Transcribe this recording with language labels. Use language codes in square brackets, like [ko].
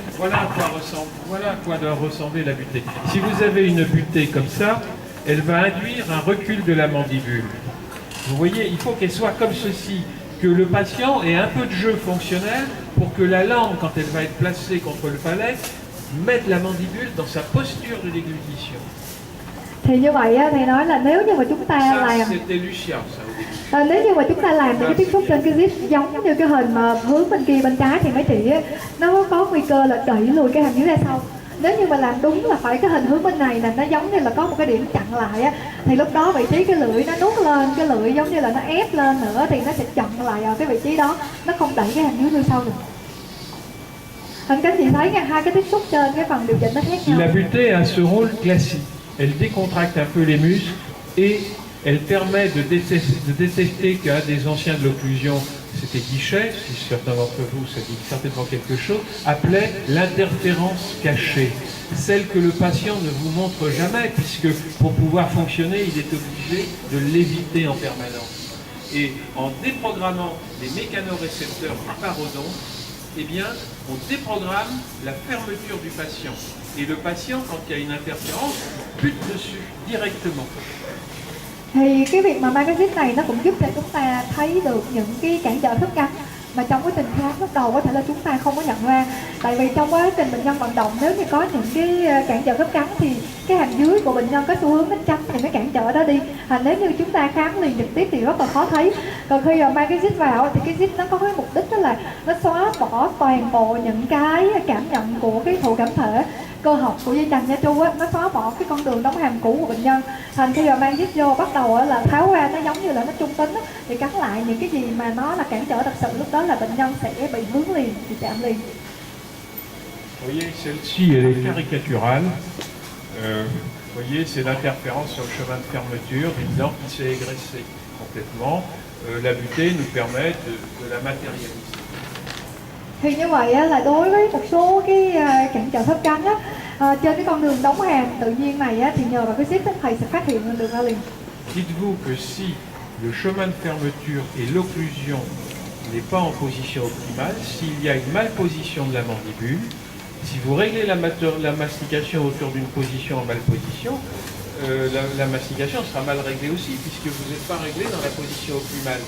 [fr] Voilà à quoi doit ressembler la butée. Si vous avez une butée comme ça, elle va induire un recul de la mandibule. Vous voyez, il faut qu'elle soit comme ceci, que le patient ait un peu de jeu fonctionnel pour que la langue, quand elle va être placée contre le palais, mette la mandibule dans sa posture de déglutition. [vi] Thì như vậy á, thầy nói là nếu như mà chúng ta làm nếu như mà chúng ta làm những cái tiếp xúc trên cái zip giống như cái hình mà hướng bên kia bên trái thì mấy chị á, nó có nguy cơ là đẩy lùi cái hàm dưới ra sau. Nếu như mà làm đúng là phải cái hình hướng bên này là nó giống như là có một cái điểm chặn lại á, thì lúc đó vị trí cái lưỡi nó nuốt lên, cái lưỡi giống như là nó ép lên nữa thì nó sẽ chặn lại ở cái vị trí đó, nó không đẩy cái hàm dưới ra sau được. Hình các chị thấy nha, 2 cái tiếp xúc trên cái phần điều chỉnh nó khác nhau. [fr] La butée a ce rôle classique. Elle décontracte un peu les muscles et elle permet de détecter qu'un des anciens de l'occlusion, c'était Guichet, si certains d'entre vous, ça dit certainement quelque chose, appelait l'interférence cachée. Celle que le patient ne vous montre jamais, puisque pour pouvoir fonctionner, il est obligé de l'éviter en permanence. Et en déprogrammant les mécanorécepteurs du parodonte, eh bien, on déprogramme la fermeture du patient. Et le patient, quand il y a une interférence, bute dessus directement. [vi] Thì cái việc mà magazine này nó cũng giúp cho chúng ta thấy được những cái cản trở thức ăn mà trong quá trình khám lúc đầu có thể là chúng ta không có nhận ra. Tại vì trong quá trình bệnh nhân vận động, nếu như có những cái cản trở khớp cắn thì cái hàm dưới của bệnh nhân có xu hướng đến tránh những cái cản trở đó đi. Nếu như chúng ta khám liền trực tiếp thì rất là khó thấy. Còn khi mà mang cái zit vào thì cái zit nó có cái mục đích đó là nó xóa bỏ toàn bộ những cái cảm nhận của cái thụ cảm thể cơ học của dây chằng nha Chu á, nó xóa bỏ cái con đường đóng hàm cũ của bệnh nhân. Thành khi mà mang zit vô bắt đầu là tháo ra, nó giống như là nó trung tính á, thì cắn lại những cái gì mà nó là cản trở thật sự, lúc đó là bệnh nhân sẽ bị vướng liền, bị chạm liền. [fr] Vous voyez, celle-ci, elle est caricaturale. Vous voyez, c'est l'interférence sur le chemin de fermeture d'une dent qui s'est égressée complètement. La butée nous permet de la matérialiser. [vi] Thì như vậy á, là đối với một số cái cản trở khớp cắn á, trên cái con đường đóng hàm tự nhiên này á, thì nhờ vào cái zit thầy sẽ phát hiện được ra liền. [fr] Dites-vous que si le chemin de fermeture et l'occlusion n'est pas en position optimale, s'il y a une malposition de la mandibule, si vous réglez la mastication autour d'une position en malposition, la mastication sera mal réglée aussi, puisque vous n'êtes pas réglé dans la position optimale.